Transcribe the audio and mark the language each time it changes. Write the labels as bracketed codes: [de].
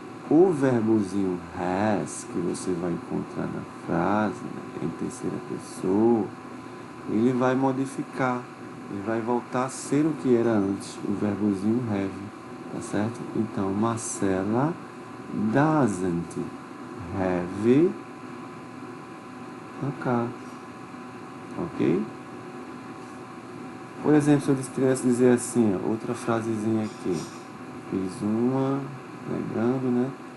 [pt] o verbozinho has, que você vai encontrar na frase, né, em terceira pessoa, ele vai modificar, ele vai voltar a ser o que era antes, o verbozinho have, tá certo? Então, [en] Marcela doesn't have a car, ok? [pt] Por exemplo, se eu tivesse dizer assim, ó, outra frasezinha aqui, fiz uma, negando, né?